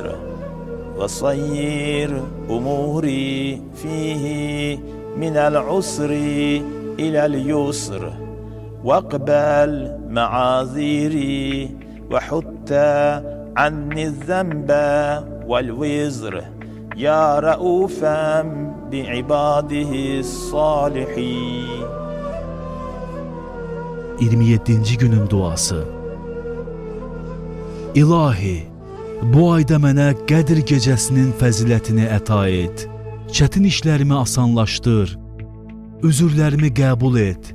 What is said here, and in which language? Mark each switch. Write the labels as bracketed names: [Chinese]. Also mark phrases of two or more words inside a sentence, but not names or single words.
[Arabic] ويسر أموري فيه من العسر إلى اليسر واقبل معاذيري وحط عني الذنب والوزر يا رؤوفا بعباده الصالحين. [Azerbaijani] 27-ci günün duası. İlahi, bu ayda mənə Qədr gecəsinin fəzilətini əta et. Çətin işlərimi asanlaşdır. Üzürlərimi qəbul et.